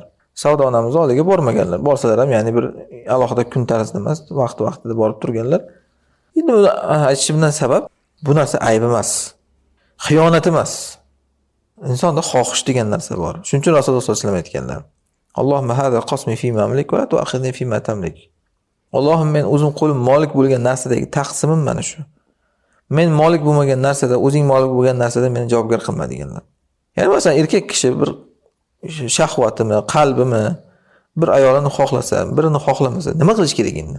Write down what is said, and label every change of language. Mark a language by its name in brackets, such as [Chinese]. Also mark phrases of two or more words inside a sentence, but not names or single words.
[Uzbek] Savdo onamiz oldiga bormaganlar. Borsalar ham ya'ni bir alohida kun tarzida emas, vaqti-vaqtida borib turganlar. Endi buni aytishimdan sabab bu narsa ayb emas. Xiyonat emas. Insonda xohish degan narsa bor. Shuning uchun Rasululloh [Arabic] صلى الله عليه وسلم [Uzbek] aytganlar. [Arabic] اللهم هذا قسمي في ما أملك ولا تؤاخذني في ما تملك. [Uzbek] Allohim, men o'zim qo'lim molik bo'lgan narsadagi taqsimim mana shu. Men molik bo'lmagan narsada, o'zing molik bo'lgan narsada meni javobgar qilma deganlar. Ya'ni masalan erkak kishi bir shahvatimi, qalbimi bir ayolni xohlasa, birini xohlamasa, nima qilish kerak endi?